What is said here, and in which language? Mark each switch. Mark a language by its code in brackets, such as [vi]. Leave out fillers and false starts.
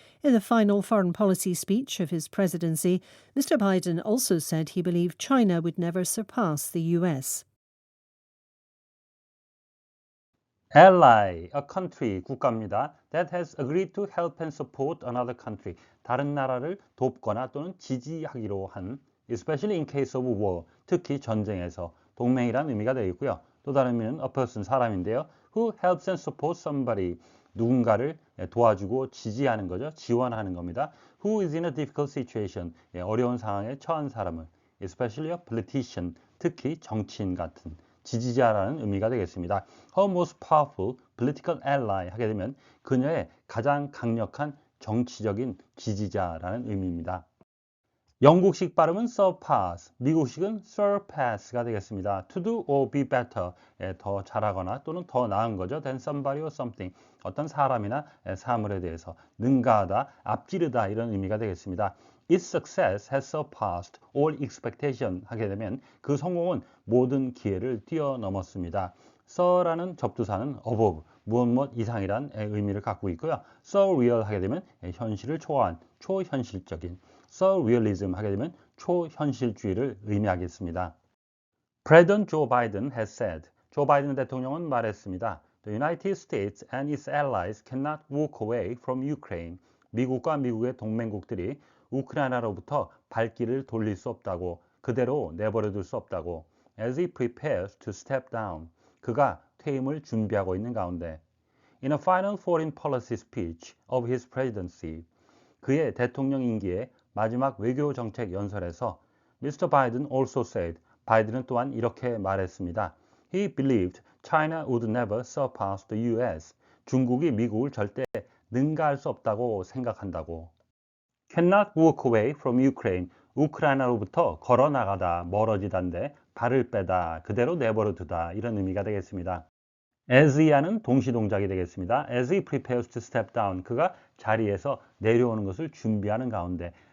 [en] In the final foreign policy speech of his presidency, Mr. Biden also said he believed China would never surpass the US. Ally, a country, [ko] 국가입니다. [en] That has agreed to help and support another country. [ko] 다른 나라를 돕거나 또는 지지하기로 한, [en] especially in case of war, [ko] 특히 전쟁에서 동맹이란 의미가 되겠고요. 또 다른 의미는 [en] a person, [ko] 사람인데요. [en] Who helps and supports somebody, [ko] 누군가를 도와주고 지지하는 거죠. 지원하는 겁니다. [en] Who is in a difficult situation, [ko] 어려운 상황에 처한 사람을, [en] especially a politician, [ko] 특히 정치인 같은 지지자라는 의미가 되겠습니다. [en] Her most powerful political ally [ko] 하게 되면 그녀의 가장 강력한 정치적인 지지자라는 의미입니다. 영국식 발음은 surpass, 미국식은 surpass가 되겠습니다. [en] To do or be better, [ko] 더 잘하거나 또는 더 나은 거죠. [en] than somebody or something, [ko] 어떤 사람이나 사물에 대해서 능가하다, 앞지르다 이런 의미가 되겠습니다. [en] Its success has surpassed all expectation [ko] 하게 되면 그 성공은 모든 기회를 뛰어넘었습니다. so라는 접두사는 above, 무엇 이상이란 의미를 갖고 있고요. surreal 하게 되면 현실을 초월한, 초현실적인, surrealism 하게 되면 초현실주의를 의미하겠습니다. [en] President Joe Biden has said, [ko] 조 바이든 대통령은 말했습니다. [en] The United States and its allies cannot walk away from Ukraine. [ko] 미국과 미국의 동맹국들이 우크라이나로부터 발길을 돌릴 수 없다고, 그대로 내버려둘 수 없다고. [en] As he prepares to step down. [ko] 그가 퇴임을 준비하고 있는 가운데. [en] In a final foreign policy speech of his presidency. [ko] 그의 대통령 임기의 마지막 외교 정책 연설에서 Mr. [en] Biden also said, [ko] 바이든은 또한 이렇게 말했습니다. [en] He believed China would never surpass the US. [ko] 중국이 미국을 절대 능가할 수 없다고 생각한다고. [en] Cannot walk away from Ukraine. [ko] 우크라이나로부터 걸어 나가다, 멀어지다인데 발을 빼다, 그대로 내버려 두다 이런 의미가 되겠습니다. As he하는 동시동작이 되겠습니다. [en] As he prepares to step down. [ko] 그가 자리에서 내려오는 것을 준비하는 가운데